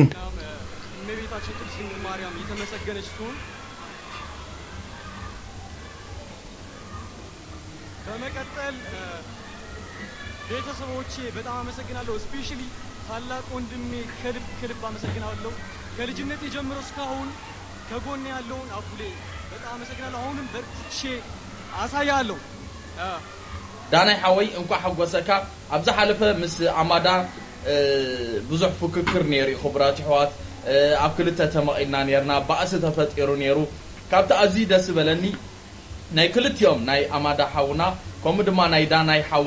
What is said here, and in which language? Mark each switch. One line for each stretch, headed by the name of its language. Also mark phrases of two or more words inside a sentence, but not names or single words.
Amharic: እመቤታችን ቅድስት ድንግል ማርያም የተመሰገነች ትሁን። በመቀጠል ቤተሰቦቼ በጣም አመሰግናለሁ። ስፔሻሊ ታላቅ ወንድሜ ከልብ አመሰግናለሁ። ከልጅነቴ ጀምሮ እስካሁን ከጎኔ ያለውን አቡሌ በጣም አመሰግናለሁ። አሁንም በርትቼ አሳያለሁ።
Tigrinya: ዳናይ ሓወይ እንኳ ሓጎሰካ ኣብዛ ሓለፈ ምስ ኣማዳ ብዙሕ ፉክክር ነይሩ ክቡራት ኣሕዋት ኣብ ክልተ ተመቒልና ነርና ባእሲ ተፈጢሩ ነይሩ ካብቲ ኣዝዩ ደስ በለኒ ናይ ክልቲኦም ናይ ኣማዳ ሓውና ከምኡ ድማ ናይ ዳናይ ሓውና